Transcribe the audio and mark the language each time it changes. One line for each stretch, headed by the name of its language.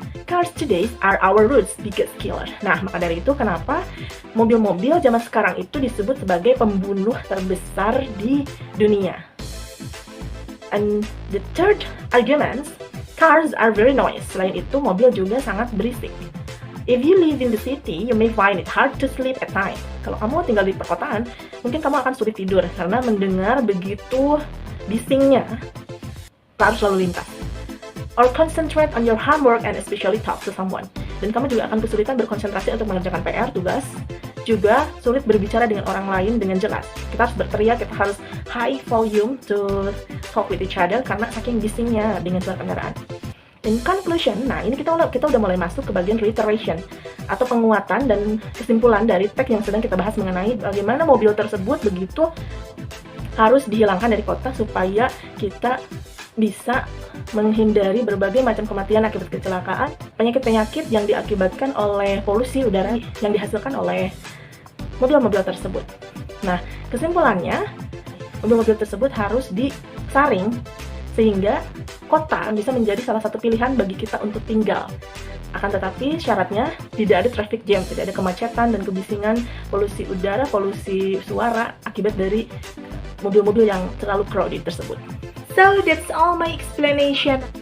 English: Cars today are our road's biggest killer.
Indonesian: Nah, maka dari itu kenapa mobil-mobil zaman sekarang itu disebut sebagai pembunuh terbesar di dunia.
English: And the third argument, cars are very noisy.
Indonesian: Selain itu, mobil juga sangat berisik.
English: If you live in the city, you may find it hard to sleep at night.
Indonesian: Kalau kamu tinggal di perkotaan, mungkin kamu akan sulit tidur karena mendengar begitu bisingnya arus lalu lintas.
English: Or concentrate on your homework and especially talk to someone.
Indonesian: Dan kamu juga akan kesulitan berkonsentrasi untuk mengerjakan PR, tugas. Juga sulit berbicara dengan orang lain dengan jelas. Kita harus berteriak, kita harus
English: high volume to talk with each other
Indonesian: karena saking bisingnya dengan suara kendaraan.
English: In conclusion,
Indonesian: nah ini kita udah mulai masuk ke bagian reiteration atau penguatan dan kesimpulan dari teks yang sedang kita bahas mengenai bagaimana mobil tersebut begitu harus dihilangkan dari kota supaya kita bisa menghindari berbagai macam kematian akibat kecelakaan, penyakit-penyakit yang diakibatkan oleh polusi udara yang dihasilkan oleh mobil-mobil tersebut. Nah, kesimpulannya, mobil-mobil tersebut harus disaring sehingga kota bisa menjadi salah satu pilihan bagi kita untuk tinggal. Akan tetapi syaratnya tidak ada traffic jam, tidak ada kemacetan dan kebisingan, polusi udara, polusi suara akibat dari mobil-mobil yang terlalu crowded tersebut.
English: So that's all my explanation.